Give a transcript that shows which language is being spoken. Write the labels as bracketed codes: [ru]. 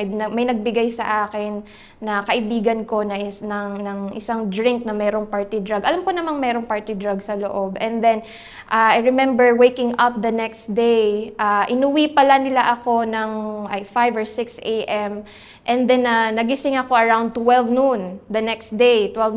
[tl] May nagbigay sa akin na kaibigan ko na ng isang drink na merong party drug. Alam ko namang merong party drug sa loob. [en] And then, I remember waking up the next day. [tl] Inuwi pala nila ako ng 5 or 6 a.m. [en] And then, [tl] nagising ako [en] around 12 noon the next day.